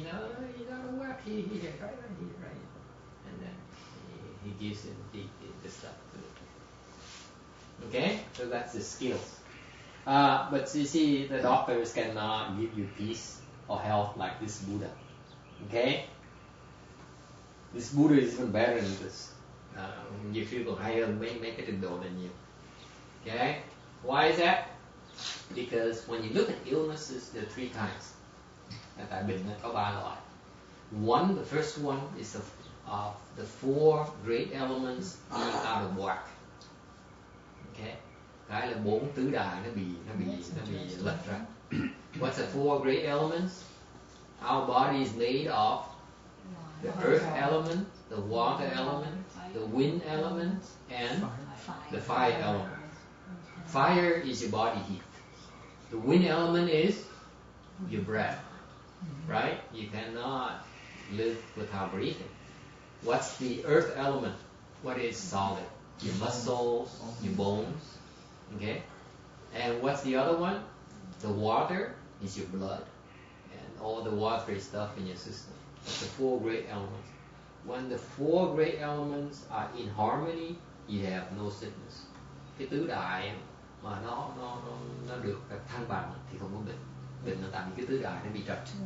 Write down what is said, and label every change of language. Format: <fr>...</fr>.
<en>No, he's out of whack. He right, and then he gives him the stuff. Okay, so that's the skills. But you see, the doctors cannot give you peace or health like this Buddha. Okay, this Buddha is even better than this.</en> <vi>Nhiều khi còn hay hơn mấy cái trình độ này nhiều.</vi> <en>Okay, why is that? Because when you look at illnesses, there are three kinds.</en> <vi>Tại bệnh có ba loại.</vi> <en>One, the first one is of the four great elements being out of whack.</en> <vi>Okay, cái là bốn tứ đại nó bị lệch ra.</vi> <en>What's the four great elements? Our body is made of the earth element, the water element, the wind element, and the fire element. Fire is your body heat. The wind element is your breath, right? You cannot live without breathing. What's the earth element? What is solid? Your muscles, your bones, okay? And what's the other one? The water is your blood and all the watery stuff in your system. That's the four great elements. When the four great elements are in harmony, you have no sickness.</en> <vi>Cái tứ đại mà nó được thăng bằng thì không có bệnh. Bệnh là tại vì cái tứ đại nó bị trật.</vi>